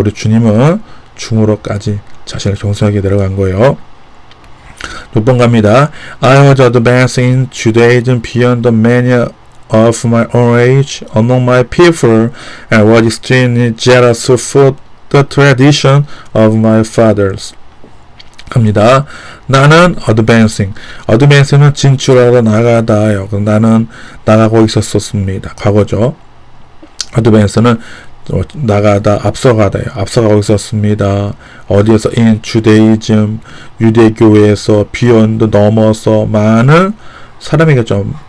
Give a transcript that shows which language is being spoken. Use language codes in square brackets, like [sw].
[ko] 우리 주님은 죽음으로까지 자신을 겸손하게 내려간 거예요. 6번 갑니다. [en] I was advancing in Judaism beyond the many of my own age among my people and was extremely jealous for the tradition of my fathers. [ko] 갑니다. 나는 advancing는 진출하러 나가다요. 나는 나가고 있었습니다. 과거죠. advance는 나가다, 앞서가다요. 앞서가고 있었습니다. 어디에서? in Judaism, 유대교에서 beyond 넘어서 많은 사람이겠죠.